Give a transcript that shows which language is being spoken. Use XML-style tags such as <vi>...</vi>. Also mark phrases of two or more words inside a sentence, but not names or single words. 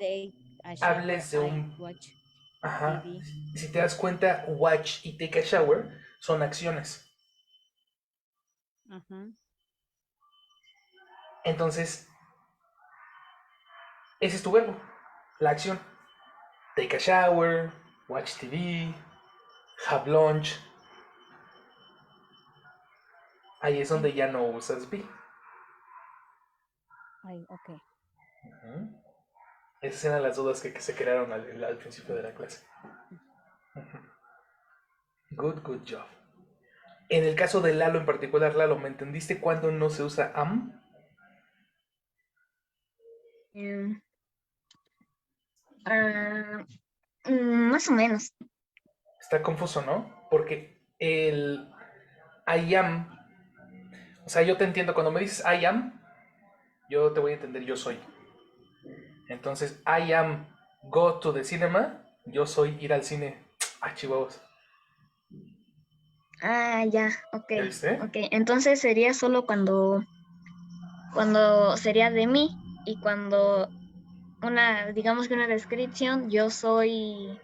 <en>take a shower,</en> <es>hables de</es> <en>I</en> <es>un...</es> <en>watch</en> <es>Ajá.</es> <en>TV.</en> <es>Si te das cuenta, watch y</es> <en>take a shower</en> <es>son acciones. Ajá. Entonces, ese es tu verbo, la acción.</es> <en>Take a shower, watch TV, have lunch.</en> <es>Ahí es donde ya no usas be. Ay, ok. Ujú. Esas eran las dudas que se crearon al principio de la clase.</es> <en>Ujú. Good job.</en> <es>En el caso de Lalo en particular, Lalo, ¿me entendiste cuándo no se usa am? Más o menos. Está confuso, ¿no? Porque el</es> <en>I am,</en> <es>o sea, yo te entiendo, cuando me dices</es> <en>I am,</en> <es>yo te voy a entender yo soy. Entonces,</es> <en>I am go to the cinema,</en> <es>yo soy ir al cine. Ah, chihuahuas. Ah, ya, ok, ¿Ya viste? ok. Entonces sería solo cuando sería de mí y cuando digamos que una descripción, yo soy</es>